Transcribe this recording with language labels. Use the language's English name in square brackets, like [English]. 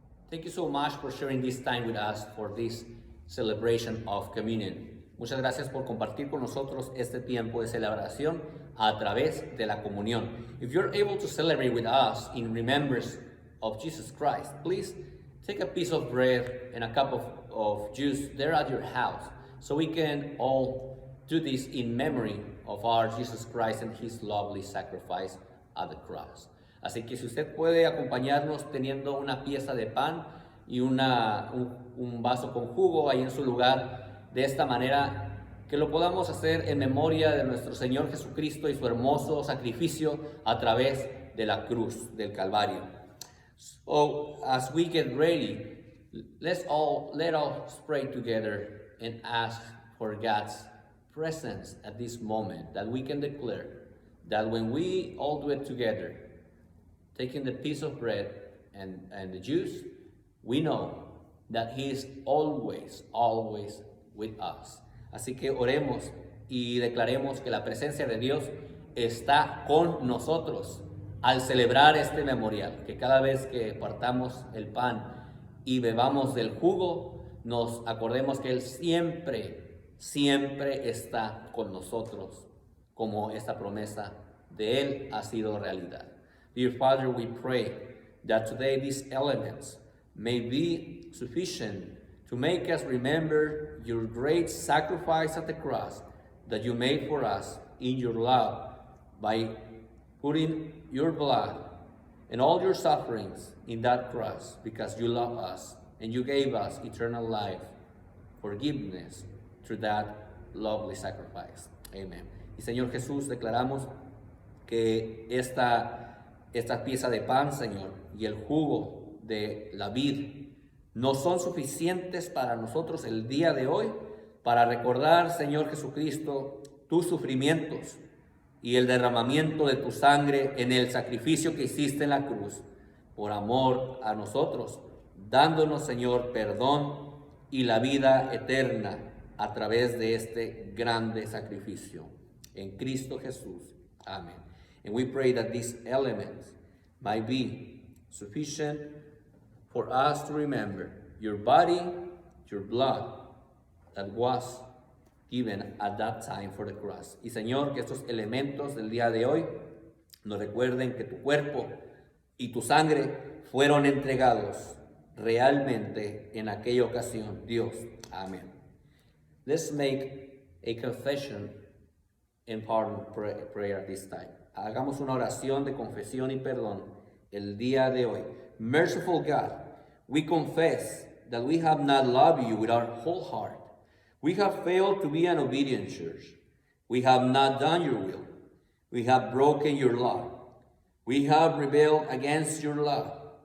[English] Thank you so much for sharing this time with us for this celebration of communion. [Spanish] Muchas gracias por compartir con nosotros este tiempo de celebración a través de la comunión. [English] If you're able to celebrate with us in remembrance of Jesus Christ, please take a piece of bread and a cup of juice there at your house so we can all do this in memory of our Jesus Christ and his lovely sacrifice at the cross. [Spanish] Así que si usted puede acompañarnos teniendo una pieza de pan y un vaso con jugo ahí en su lugar, de esta manera que lo podamos hacer en memoria de nuestro Señor Jesucristo y su hermoso sacrificio a través de la cruz del Calvario. [English] So as we get ready, let us pray together and ask for God's presence at this moment, that we can declare that when we all do it together, taking the piece of bread and the juice, we know that he is always with us. [Spanish] Así que oremos y declaremos que la presencia de Dios está con nosotros al celebrar este memorial, que cada vez que partamos el pan y bebamos del jugo, nos acordemos que Él siempre está con nosotros, como esta promesa de Él ha sido realidad. [English] Dear Father, we pray that today these elements may be sufficient to make us remember your great sacrifice at the cross that you made for us in your love by putting your blood and all your sufferings in that cross, because you love us and you gave us eternal life, forgiveness through that lovely sacrifice. Amen. [Spanish] Y Señor Jesús, declaramos que esta pieza de pan, Señor, y el jugo de la vid no son suficientes para nosotros el día de hoy para recordar, Señor Jesucristo, tus sufrimientos y el derramamiento de tu sangre en el sacrificio que hiciste en la cruz por amor a nosotros, dándonos, Señor, perdón y la vida eterna a través de este grande sacrificio en Cristo Jesús. Amén. [English] And we pray that these elements might be sufficient for us to remember your body, your blood that was given at that time for the cross. [Spanish] Y Señor, que estos elementos del día de hoy nos recuerden que tu cuerpo y tu sangre fueron entregados realmente en aquella ocasión. Dios, amén. [English] Let's make a confession and pardon prayer this time. [Spanish] Hagamos una oración de confesión y perdón el día de hoy. [English] Merciful God, we confess that we have not loved you with our whole heart. We have failed to be an obedient church. We have not done your will. We have broken your law. We have rebelled against your love.